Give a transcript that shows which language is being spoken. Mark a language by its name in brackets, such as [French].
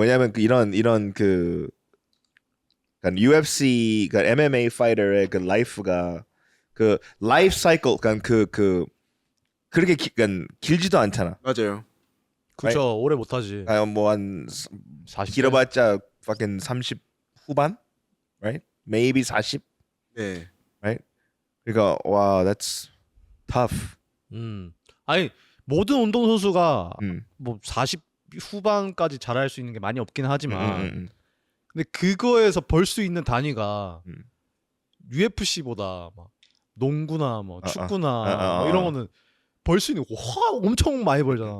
[Korean] 왜냐하면 이런 그 그러니까 UFC, 그러니까 MMA 파이터의 그 라이프가 그 라이프 사이클, 그러니까 그렇게 그러니까 길지도 않잖아. 맞아요. 그렇죠. 오래 못 하지. 뭐한 40 길어봤자 fucking 30 후반, right? [English] Maybe 40, [Korean] 네. [English] right? 그러니까 wow, that's tough. [Korean] 아니 모든 운동 선수가 음. 뭐 40 후반까지 잘할 수 있는 게 많이 없긴 하지만 근데 그거에서 벌 수 있는 단위가 UFC보다 막 농구나 뭐 축구나 뭐 이런 거는 벌 수 있는 엄청 많이 벌잖아.